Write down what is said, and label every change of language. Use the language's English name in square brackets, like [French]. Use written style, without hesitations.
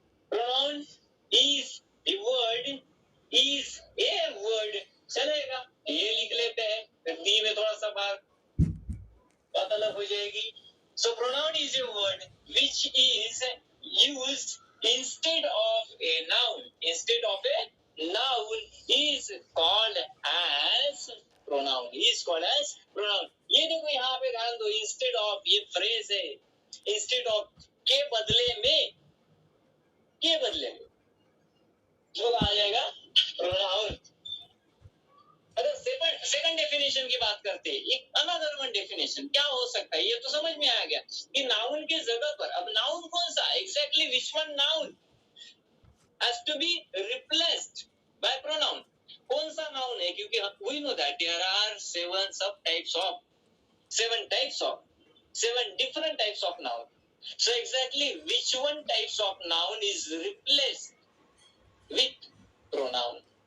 [English] Pronoun is the word is a word. [Hindi] चलेगा, ये लिख लेते हैं, फिर डी में थोड़ा सा बात अलग हो जाएगी. [English] So pronoun is a word which is used instead of a noun. Instead of a noun is called as pronoun. Is called as pronoun. [Hindi] ये देखो यहाँ पे ध्यान दो, instead of ये phrase है, instead of के बदले में जो आ जाएगा pronoun. अगर सेकंड डेफिनेशन की बात करते हैं, एक अनदर वन डेफिनेशन क्या हो सकता है, ये तो समझ में आ गया कि नाउन के जगह पर. अब नाउन कौन सा, [English] Exactly which one noun has to be replaced by pronoun. [Hindi] कौन सा नाउन है, क्योंकि [English] We know that there are seven different types of noun. So exactly which one types of noun is replaced with pronoun.